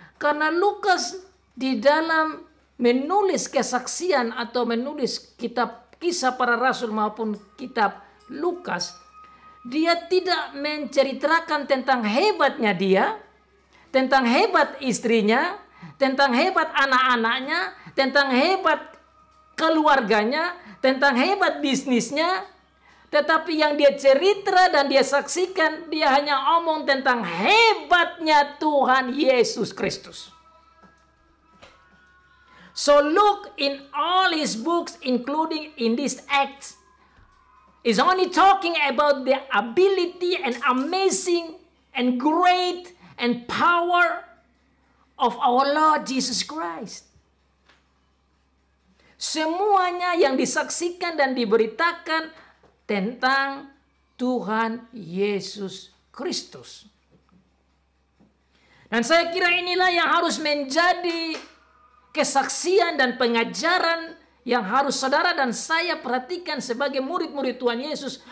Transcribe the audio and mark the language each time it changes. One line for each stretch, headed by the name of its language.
Indonesian: Karena Lukas di dalam menulis kesaksian atau menulis kitab Kisah Para Rasul maupun kitab Lukas, dia tidak menceritakan tentang hebatnya dia, tentang hebat istrinya, tentang hebat anak-anaknya, tentang hebat keluarganya, tentang hebat bisnisnya. Tetapi yang dia cerita dan dia saksikan, dia hanya omong tentang hebatnya Tuhan Yesus Kristus.
English: So Luke in all his books, including in this Acts, is only talking about the ability and amazing and great and power of our Lord Jesus Christ.
Indonesian: Semuanya yang disaksikan dan diberitakan tentang Tuhan Yesus Kristus. Dan saya kira inilah yang harus menjadi kesaksian dan pengajaran yang harus saudara dan saya perhatikan sebagai murid-murid Tuhan Yesus.